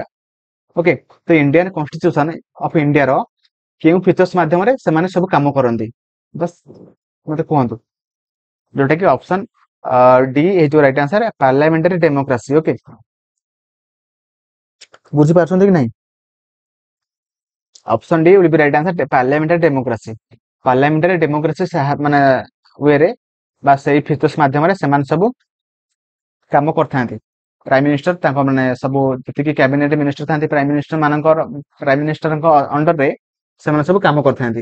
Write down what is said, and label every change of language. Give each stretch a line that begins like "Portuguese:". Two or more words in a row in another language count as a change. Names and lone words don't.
Odia: ଓକେ, ତ
English: Indian constitution of Indiaର
Odia: କେଉଁ ଫିଚର୍ସ ମାଧ୍ୟମରେ ସେମାନେ ସବୁ କାମ କରନ୍ତି, ବସ୍ ମତେ କୁହନ୍ତୁ। ଯୋଉଟା କି
English: option D
Odia: ହେଇଯିବ
English: right answer, parliamentary democracy.
Odia: ଓକେ, ବୁଝିପାରୁଛନ୍ତି କି ନାହିଁ?
English: option D will be right answer, parliamentary democracy. parliamentary democracy
Odia: ମାନେ ୱେରେ ବା ସେଇ ଫିଚର୍ସ ମାଧ୍ୟମରେ ସେମାନେ ସବୁ କାମ କରିଥାନ୍ତି।
English: prime minister
Odia: ତାଙ୍କ ମାନେ ସବୁ ଯେତିକି
English: cabinet minister
Odia: ଥାନ୍ତି,
English: prime ministerଙ୍କ underରେ
Odia: ସେମାନେ ସବୁ କାମ କରିଥାନ୍ତି।